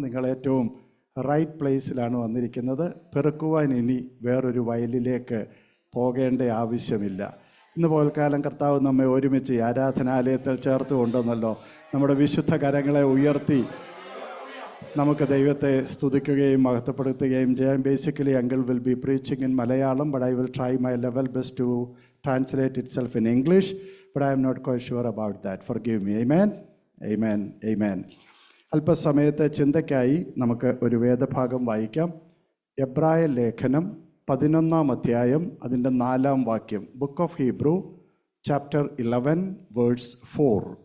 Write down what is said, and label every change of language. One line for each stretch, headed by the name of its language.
Malayalam: നിങ്ങളേറ്റവും right പ്ലേസിലാണ് വന്നിരിക്കുന്നത്. പെറുക്കുവാൻ ഇനി വേറൊരു വയലിലേക്ക് പോകേണ്ട ആവശ്യമില്ല. ഇന്ന് പോൽക്കാലം കർത്താവ് നമ്മെ ഒരുമിച്ച് ആരാധനാലയത്തിൽ ചേർത്ത് കൊണ്ടുവന്നല്ലോ. നമ്മുടെ വിശുദ്ധ കരങ്ങളെ ഉയർത്തി നമുക്ക് ദൈവത്തെ സ്തുതിക്കുകയും മഹത്വപ്പെടുത്തുകയും ചെയ്യാം.
English: Basically uncle will be preaching in Malayalam, but I will try my level best to translate itself in English, but I am not quite sure about that. Forgive me. Amen. Amen. Amen.
Malayalam: അല്പസമയത്തെ ചിന്തയ്ക്കായി നമുക്ക് ഒരു വേദഭാഗം വായിക്കാം. എബ്രായ ലേഖനം 11-ാം അധ്യായം, അതിൻ്റെ 4-ാം വാക്യം.
English: Book of Hebrew chapter 11 verse 4.